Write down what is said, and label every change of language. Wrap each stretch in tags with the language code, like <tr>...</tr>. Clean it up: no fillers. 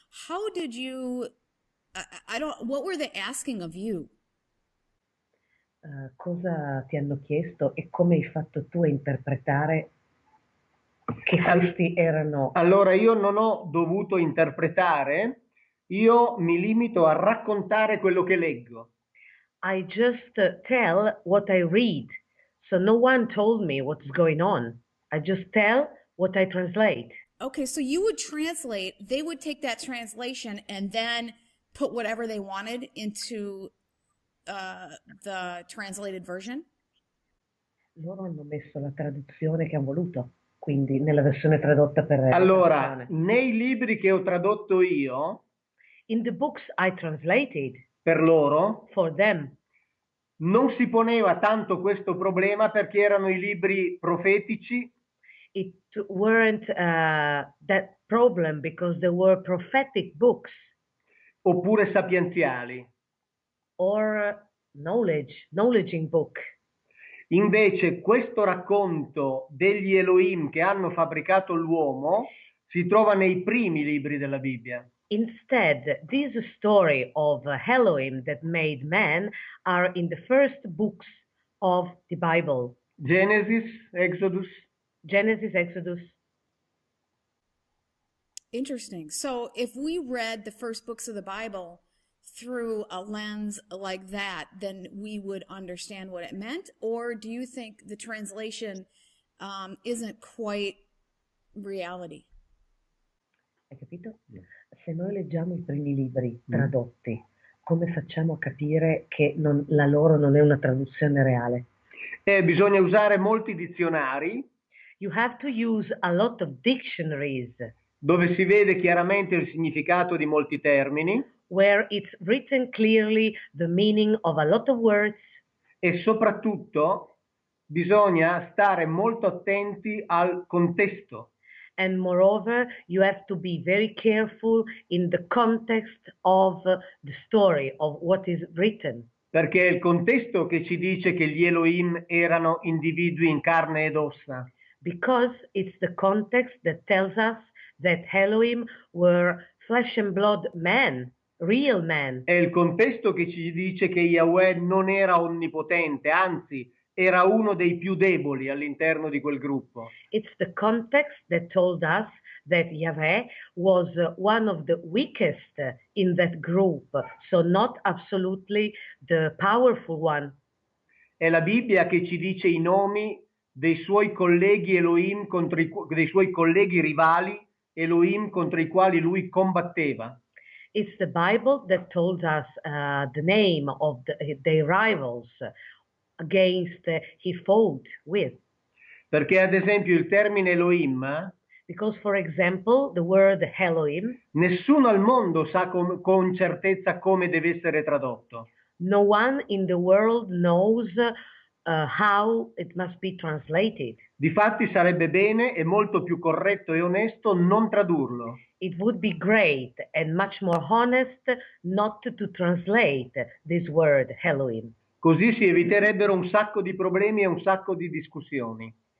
<en>How did you, what were they asking of you?</en> <it>Cosa ti hanno chiesto e come hai fatto tu a interpretare che questi erano? Allora io non ho dovuto interpretare, io mi limito a raccontare quello che leggo.</it> <en>I just tell what I read. So no one told me what's going on. I just tell what I translate. Okay, so you would translate, they would take that translation and then put whatever they wanted into the translated version?</en> <it>Loro hanno messo la traduzione che hanno voluto, quindi nella versione tradotta per Allora, nei libri che ho tradotto io,</it> <en>in the books I translated</en> <it>per loro,</it> <en>for them,</en> <it>non si poneva tanto questo problema perché erano i libri profetici.</it> <en>It weren't that problem because there were prophetic books</en> <it>Oppure sapienziali.</it> <en>or knowledging book.</en> <it>Invece questo racconto degli Elohim che hanno fabbricato l'uomo si trova nei primi libri della Bibbia.</it> <en>Instead, this story of Elohim that made man are in the first books of the Bible. Genesis, Exodus. Genesis, Exodus. Interesting. So if we read the first books of the Bible through a lens like that, then we would understand what it meant? Or do you think the translation isn't quite reality?</en> <it>Hai capito? Se noi leggiamo i primi libri tradotti, come facciamo a capire che la loro non è una traduzione reale? Bisogna usare molti dizionari.</it> <en>You have to use a lot of dictionaries.</en> <it>Dove si vede chiaramente il significato di molti termini.</it> <en>Where it's written clearly the meaning of a lot of words.</en> <it>E soprattutto bisogna stare molto attenti al contesto.</it> <en>And moreover, you have to be very careful in the context of the story, of what is written.</en> <it>Perché è il contesto che ci dice che gli Elohim erano individui in carne ed ossa.</it> <en>Because it's the context that tells us that Elohim were flesh and blood men, real men.</en> <it>È il contesto che ci dice che Yahweh non era onnipotente, anzi era uno dei più deboli all'interno di quel gruppo.</it> <en>It's the context that told us that Yahweh was one of the weakest in that group, so not absolutely the powerful one.</en> <it>È la Bibbia che ci dice i nomi dei suoi colleghi Elohim dei suoi colleghi rivali Elohim contro i quali lui combatteva.</it> <en>It's the Bible that told us the name of their rivals against he fought with.</en> <it>Perché ad esempio il termine Elohim,</it> <en>Because, for example, the word Elohim,</en> <it>nessuno al mondo sa con certezza come deve essere tradotto.</it> <en>no one in the world knows how it must be translated.</en> <it>Difatti sarebbe bene e molto più corretto e onesto non tradurlo.</it> <en>It would be great and much more honest not to translate this word Elohim.</en> <it>Così si eviterebbero un sacco di problemi e un sacco di discussioni.</it>